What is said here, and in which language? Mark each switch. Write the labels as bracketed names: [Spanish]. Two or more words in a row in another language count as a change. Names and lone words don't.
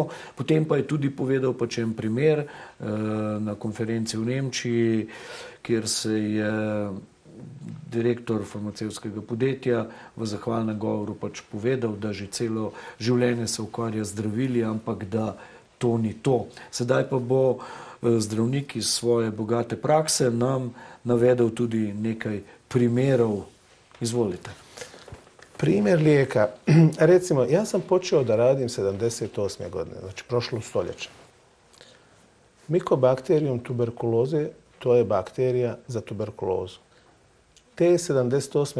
[Slovenian] Potem pa je tudi povedal pač en primer na konferenci v Nemčiji, kjer se je direktor farmacevtskega podjetja v zahvalnem govoru pač povedal, da že celo življenje se ukvarja z zdravili, ampak da to ni to. Sedaj pa bo zdravnik iz svoje bogate prakse nam navedel tudi nekaj primerov. Izvolite. [Bosnian] Primjer lijeka. Recimo, ja sam počeo da radim 78. godine, znači prošlo stoljeće. Mycobacterium tuberkuloze, to je bakterija za tuberkulozu. Te 78.